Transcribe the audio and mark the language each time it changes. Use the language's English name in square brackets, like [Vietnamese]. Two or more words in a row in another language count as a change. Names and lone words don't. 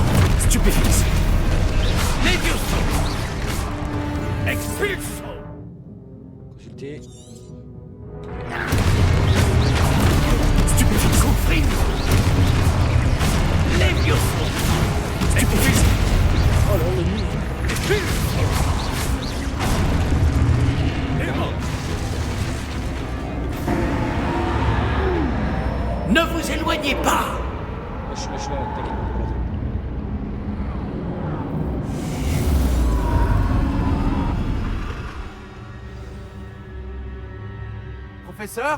[French] Stupéfix. Levioso. Expulso. Consulter. Stupéfix. Confrindo. Levioso. Stupéfix. Oh là, le nid. Expulso. Nemo. Ne vous éloignez pas. Je suis là, t'inquiète. Professeur?